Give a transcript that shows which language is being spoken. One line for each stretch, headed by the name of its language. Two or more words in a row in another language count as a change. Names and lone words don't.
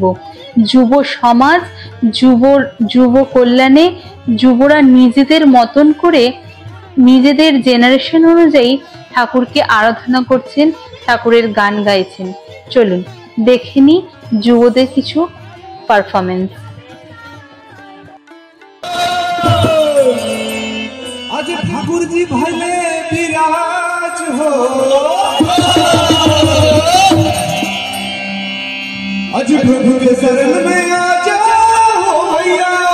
Bangla: যুব সমাজ, যুব কল্যাণে যুবরা নিজেদের মতন করে নিজেদের জেনারেশন অনুযায়ী ঠাকুরকে আরাধনা করছেন, ঠাকুরের গান গাইছেন। চলুন দেখে নি যুবদের কিছু পারফরমেন্স।
Hindi: आज ठाकुर जी भले विराज हो, आज प्रभु के शरण में आ जाओ भैया।